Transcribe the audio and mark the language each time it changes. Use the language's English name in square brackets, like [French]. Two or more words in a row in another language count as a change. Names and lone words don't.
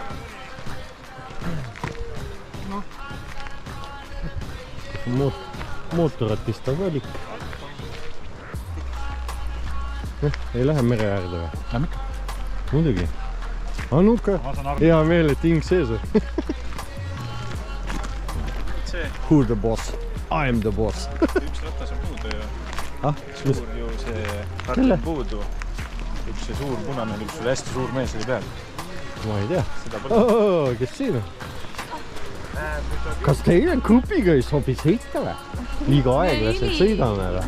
[Estonian] Mootoratist on valik. Ei lähe mere äärde või? Lähme ikka. Muidugi. Anuka, hea meel, et hing sees on. [English] Who the boss? I am the boss. [Estonian] Üks ratas on puudu ju. Suur ju see ratt on puudu. Üks see suur punane, üks hästi suur mees oli peal. Ma ei tea. Kes siin on? Kas teile kupiga ei sobi sõita või? Liiga aeglaselt sõidame või?